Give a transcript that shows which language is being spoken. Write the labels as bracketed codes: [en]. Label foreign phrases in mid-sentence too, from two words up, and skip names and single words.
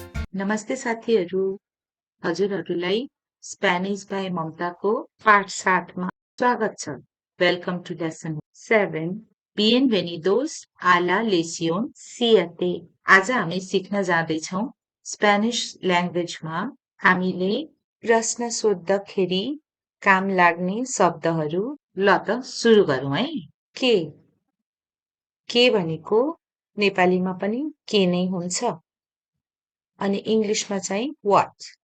[ne] नमस्ते साथीहरू, हजुरहरूलाई स्पेनिश बाई ममताको पाठ 7 मा स्वागत छ। [en] Welcome to lesson 7 [es] Bienvenidos a la lección 7। [ne] आज हामी सिक्न जाँदैछौँ स्पेनिश ल्याङ्ग्वेजमा हामीले प्रश्न सोद्धाखेरि काम लाग्ने शब्दहरू। ल त सुरु गरौँ है। के भनेको नेपालीमा पनि के नै हुन्छ अनि इंग्लिशमा चाहिँ what।